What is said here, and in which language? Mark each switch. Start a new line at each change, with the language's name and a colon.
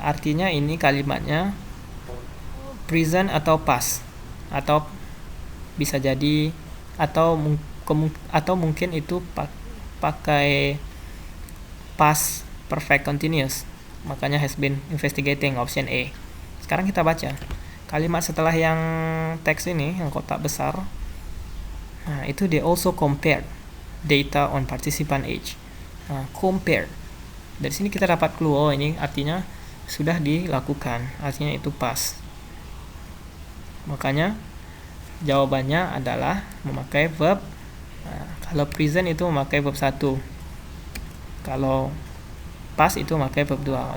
Indonesian: Artinya ini kalimatnya present atau past, atau bisa jadi atau mungkin itu pakai past perfect continuous, makanya has been investigating, option A. Sekarang kita baca kalimat setelah yang teks ini, yang kotak besar.
English: Nah, itu they also compared data on participant age.
Indonesian: Compare, dari sini kita dapat clue, oh ini artinya sudah dilakukan, artinya itu past. Makanya jawabannya adalah memakai verb. Kalau present itu memakai verb 1, kalau past itu memakai verb 2.